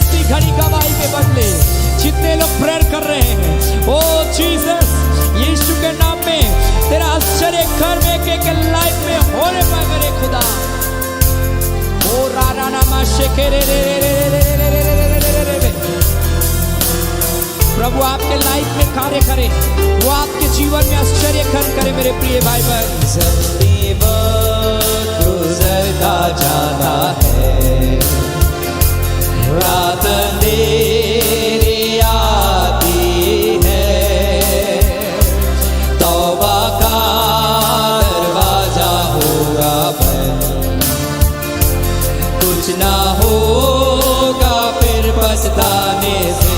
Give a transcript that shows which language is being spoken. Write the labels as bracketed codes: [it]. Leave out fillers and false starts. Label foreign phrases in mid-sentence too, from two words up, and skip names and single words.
[hi] घड़ी गवाही के बदले जितने लोग प्रेयर कर रहे हैं, ओ जीसस, यीशु के नाम में तेरा आश्चर्य घर में एक लाइफ में होने पाए मेरे खुदा। ओ राना नामा शेखे रे रे रे रे रे रे रे रे रे रे रे। प्रभु आपके लाइफ में कार्य करे, वो आपके जीवन में आश्चर्य करे मेरे प्रिय भाई बहन। जल्दी वक्त गुजरता जाता है, रात अंधेरी आती है, तौबा का दरवाजा होगा बंद, कुछ ना होगा फिर पछताने से।